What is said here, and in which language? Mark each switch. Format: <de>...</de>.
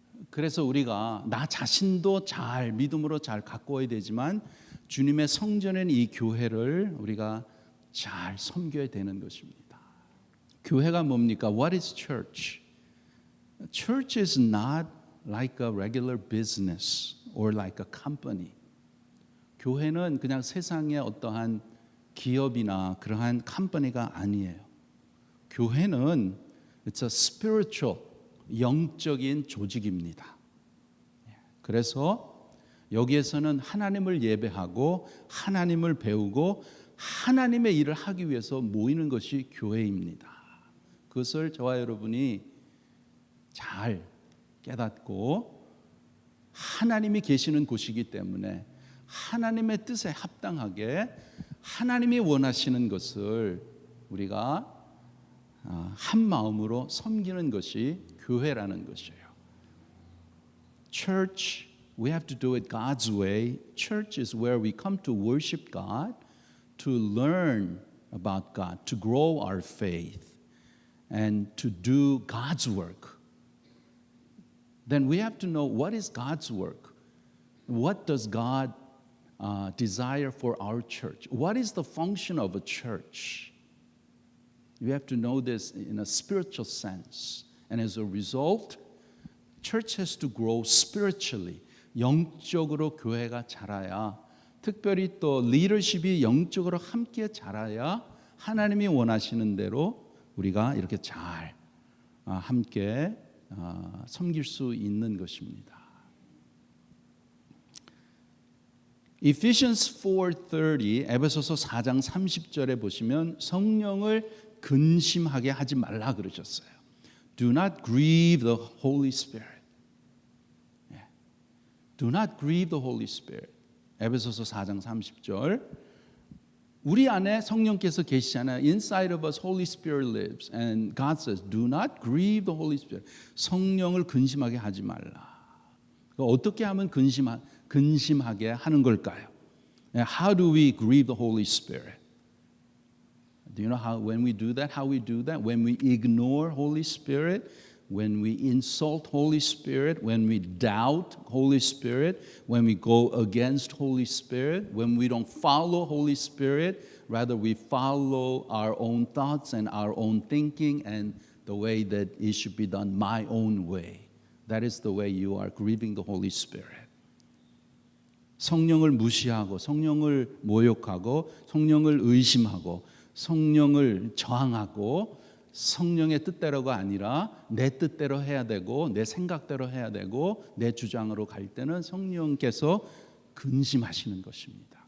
<ko>그래서 우리가 나 자신도 잘 믿음으로 잘 가꿔야 되지만 주님의 성전인 이 교회를 우리가 잘 섬겨야 되는 것입니다. 교회가 뭡니까?</ko> <en>What is church? Church is not like a regular business or like a company.</en> <ko>교회는 그냥 세상의 어떠한 기업이나 그러한 컴퍼니가 아니에요. 교회는</ko> <en>it's a spiritual,</en> <ko>영적인 조직입니다. 그래서 여기에서는 하나님을 예배하고 하나님을 배우고 하나님의 일을 하기 위해서 모이는 것이 교회입니다. 그것을 저와 여러분이 잘 깨닫고 하나님이 계시는 곳이기 때문에 하나님의 뜻에 합당하게 하나님이 원하시는 것을 우리가 한 마음으로 섬기는 것이 교회라는 것이에요.</ko> <en>Church, we have to do it God's way. Church is where we come to worship God, to learn about God, to grow our faith, and to do God's work. Then we have to know what is God's work. What does God desire for our church? What is the function of a church? You have to know this in a spiritual sense. And as a result, church has to grow spiritually.</en> <ko>영적으로 교회가 자라야, 특별히 또 리더십이 영적으로 함께 자라야 하나님이 원하시는 대로 우리가 이렇게 잘 함께 섬길 수 있는 것입니다. Ephesians 4:30 에베소서 4장 30절에 보시면 성령을 근심하게 하지 말라 그러셨어요.</ko> <en>Do not grieve the Holy Spirit. Do not grieve the Holy Spirit. 에베소서 4장 30절.</en> <ko>우리 안에 성령께서 계시잖아요.</ko> <en>Inside of us, Holy Spirit lives. And God says, do not grieve the Holy Spirit.</en> <ko>성령을 근심하게 하지 말라. 어떻게 하면 근심하게 하는 걸까요?</ko> <en>How do we grieve the Holy Spirit? Do you know how when we do that, how we do that? When we ignore Holy Spirit, when we insult Holy Spirit, when we doubt Holy Spirit, when we go against Holy Spirit, when we don't follow Holy Spirit, rather we follow our own thoughts and our own thinking and the way that it should be done my own way. That is the way you are grieving the Holy Spirit.</en> <ko>성령을 무시하고 성령을 모욕하고 성령을 의심하고 성령을 저항하고 성령의 뜻대로가 아니라 내 뜻대로 해야 되고 내 생각대로 해야 되고 내 주장으로 갈 때는 성령께서 근심하시는 것입니다.</ko>